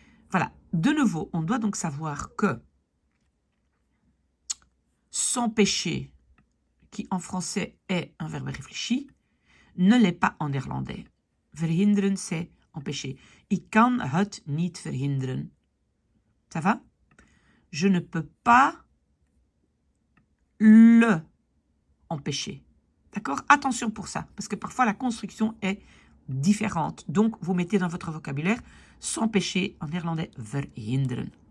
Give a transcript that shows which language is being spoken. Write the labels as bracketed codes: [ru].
[fr] Voilà, de nouveau, on doit donc savoir que s'empêcher, qui en français est un verbe réfléchi, ne l'est pas en néerlandais. Verhinderen, c'est empêcher. [nl] Ik kan het niet verhinderen. [fr] Ça va? Je ne peux pas le empêcher. D'accord? Attention pour ça, parce que parfois la construction est différente. Donc, vous mettez dans votre vocabulaire s'empêcher, en néerlandais, verhinderen.